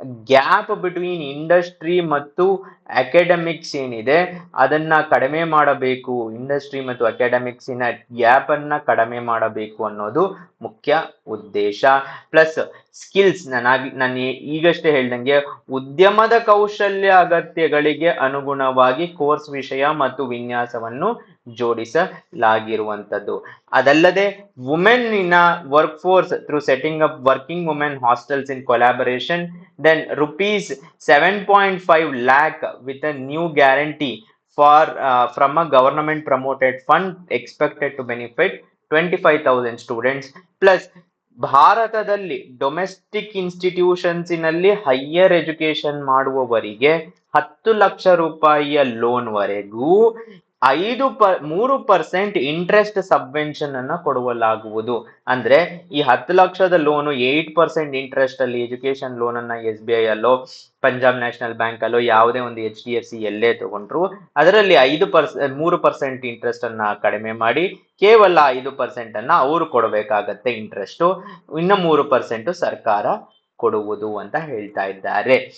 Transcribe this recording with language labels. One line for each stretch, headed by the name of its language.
Kannada: Gap between industry ಮತ್ತು academics ಏನಿದೆ ಅದನ್ನ ಕಡಿಮೆ ಮಾಡಬೇಕು, ಇಂಡಸ್ಟ್ರಿ ಮತ್ತು ಅಕಾಡೆಮಿಕ್ಸಿನ ಗ್ಯಾಪ್ ಅನ್ನ ಕಡಿಮೆ ಮಾಡಬೇಕು ಅನ್ನೋದು ಮುಖ್ಯ ಉದ್ದೇಶ. ಪ್ಲಸ್ ಸ್ಕಿಲ್ಸ್, ನಾನು ಈಗಷ್ಟೇ ಹೇಳ್ದಂಗೆ ಉದ್ಯಮದ ಕೌಶಲ್ಯ ಅಗತ್ಯಗಳಿಗೆ ಅನುಗುಣವಾಗಿ ಕೋರ್ಸ್ ವಿಷಯ ಮತ್ತು ವಿನ್ಯಾಸವನ್ನು ಜೋಡಿಸಲಾಗಿರುವಂತದ್ದು. ಅದಲ್ಲದೆ
English: Women in work force through setting up working women hostels in collaboration, then rupees 7.5 lakh with a new guarantee for from a government promoted fund expected to benefit 25,000 students.
Kannada: plus ಭಾರತದಲ್ಲಿ domestic institutions ನಲ್ಲಿ higher education ಮಾಡುವವರಿಗೆ 10 ಲಕ್ಷ ರೂಪಾಯಿಯ loan ವರೆಗೂ 3% interest subvention ಅನ್ನ ಕೊಡಲಾಗುವುದು. ಅಂದ್ರೆ ಈ 10 ಲಕ್ಷದ ಲೋನು 8% ಇಂಟ್ರೆಸ್ಟ್ ಅಲ್ಲಿ ಎಜುಕೇಶನ್ ಲೋನ್ ಅನ್ನ SBI ಅಲ್ಲೋ ಪಂಜಾಬ್ ನ್ಯಾಷನಲ್ ಬ್ಯಾಂಕ್ ಅಲ್ಲೋ ಯಾವುದೇ ಒಂದು HDFC ಎಲ್ಲೇ ತಗೊಂಡ್ರು ಅದರಲ್ಲಿ 3% ಇಂಟ್ರೆಸ್ಟ್ ಅನ್ನ ಕಡಿಮೆ ಮಾಡಿ ಕೇವಲ 5% ಅನ್ನ ಅವರು ಕೊಡಬೇಕಾಗತ್ತೆ ಇಂಟ್ರೆಸ್ಟ್, ಇನ್ನು 3% ಸರ್ಕಾರ ಕೊಡುವುದು ಅಂತ ಹೇಳ್ತಾ ಇದ್ದಾರೆ.